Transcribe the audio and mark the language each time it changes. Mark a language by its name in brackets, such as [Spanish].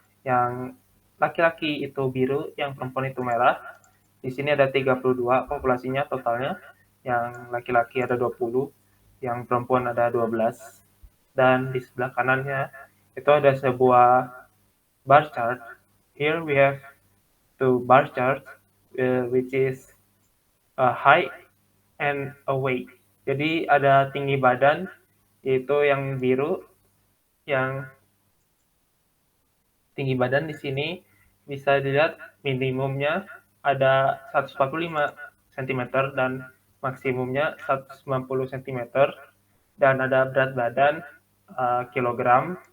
[Indonesian] Yang laki-laki itu biru, yang perempuan itu merah. Di sini ada 32 populasinya totalnya. Yang laki-laki ada 20, yang perempuan ada 12. Dan di sebelah kanannya itu ada sebuah bar chart. [English] Here we have two bar charts, which is a height and a weight. [Indonesian] Jadi ada tinggi badan, yaitu yang biru, yang tinggi badan di sini bisa dilihat minimumnya ada 145 cm dan maksimumnya 190 cm, dan ada berat badan kilogram.